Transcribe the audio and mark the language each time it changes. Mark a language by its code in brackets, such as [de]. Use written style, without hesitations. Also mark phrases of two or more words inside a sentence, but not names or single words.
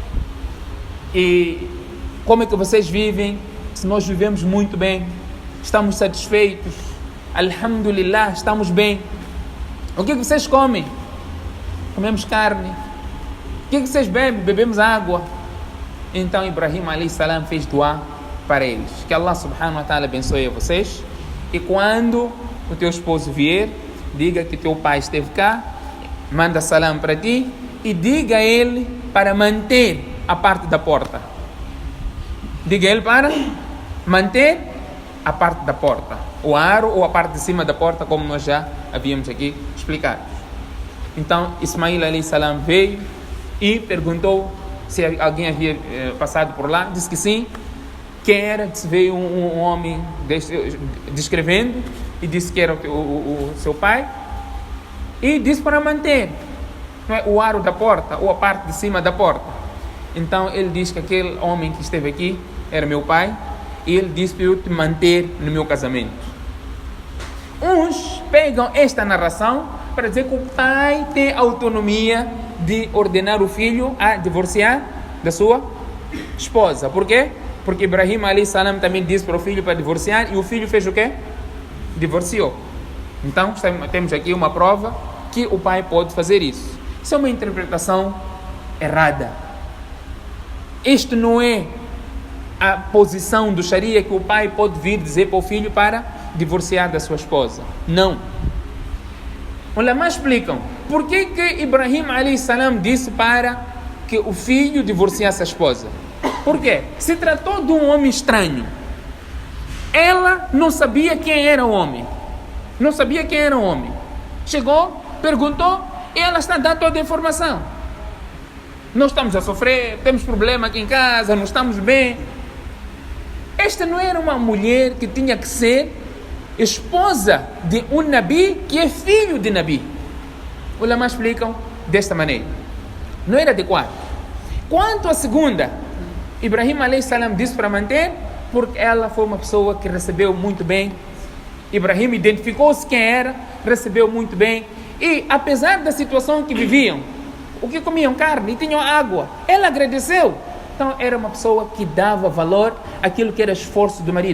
[pt] E como é que vocês vivem? Se nós vivemos muito bem, estamos satisfeitos, alhamdulillah, estamos bem. O que vocês comem? Comemos carne. O que vocês bebem? Bebemos água. Então Ibrahim [ar] عليه السلام [pt] fez dua para eles, que Allah [ar] سبحانه وتعالى [pt] abençoe a vocês. E quando o teu esposo vier, diga que teu pai esteve cá, manda salam para ti e diga a ele para manter a parte da porta. Diga a ele para manter a parte da porta, o aro ou a parte de cima da porta, como nós já havíamos aqui explicado. Então Ismael [ar] عليه السلام [pt] veio e perguntou se alguém havia passado por lá. Disse que sim. Quem era? Disse, veio um homem descrevendo e disse que era o seu pai e disse para manter, não é, o aro da porta ou a parte de cima da porta. Então ele diz que aquele homem que esteve aqui era meu pai e ele disse para eu te manter no meu casamento. Uns pegam esta narração para dizer que o pai tem autonomia de ordenar o filho a divorciar da sua esposa. Por quê? Porque Ibrahim [ar] عليه السلام [pt] também disse para o filho para divorciar e o filho fez o quê? Divorciou. Então temos aqui uma prova que o pai pode fazer isso. Isso é uma interpretação errada. Isto não é a posição do Sharia, que o pai pode vir dizer para o filho para divorciar da sua esposa. Não. Os ulama explicam por que Ibrahim [ar] عليه السلام [pt] disse para que o filho divorciasse a esposa. Por quê? Se tratou de um homem estranho. Ela não sabia quem era o homem. Não sabia quem era o homem. Chegou, perguntou e ela está dando toda a informação. Nós estamos a sofrer, temos problema aqui em casa, não estamos bem. Esta não era uma mulher que tinha que ser esposa de um Nabi que é filho de Nabi. Os ulama explicam desta maneira. Não era adequado. Quanto à segunda, Ibrahim [ar] عليه السلام [pt] disse para manter, porque ela foi uma pessoa que recebeu muito bem. Ibrahim identificou-se quem era, recebeu muito bem. E apesar da situação que viviam, o que comiam carne e tinham água, ela agradeceu. Então era uma pessoa que dava valor àquilo que era esforço do marido.